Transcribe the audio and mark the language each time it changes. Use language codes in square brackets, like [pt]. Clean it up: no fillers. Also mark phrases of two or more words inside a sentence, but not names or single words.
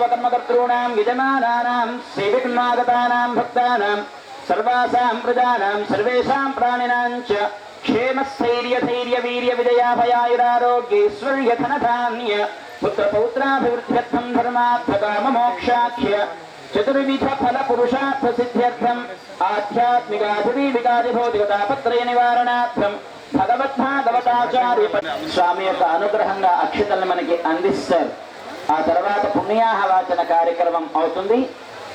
[sa] कर्मकर्तॄणां यजमानानां सेवितुमागतानां भक्तानां सर्वासां प्रजानां सर्वेषां प्राणिनां च क्षेमस्थैर्य धैर्य वीर्य विजयाभयायुरारोग्यैश्वर्य धनधान्य पुत्रपौत्राभिवृद्ध्यर्थं धर्मार्थकाममोक्षाख्य चतुर्विध फल पुरुषार्थ सिद्ध्यर्थं आध्यात्मिकाधिभौतिकतापत्रय निवारणार्थं [te] భగవద్భాగవతాచార్య స్వామి యొక్క అనుగ్రహంగా అక్షతలను మనకి అందిస్తారు. ఆ తర్వాత పుణ్యాహవాచన కార్యక్రమం అవుతుంది.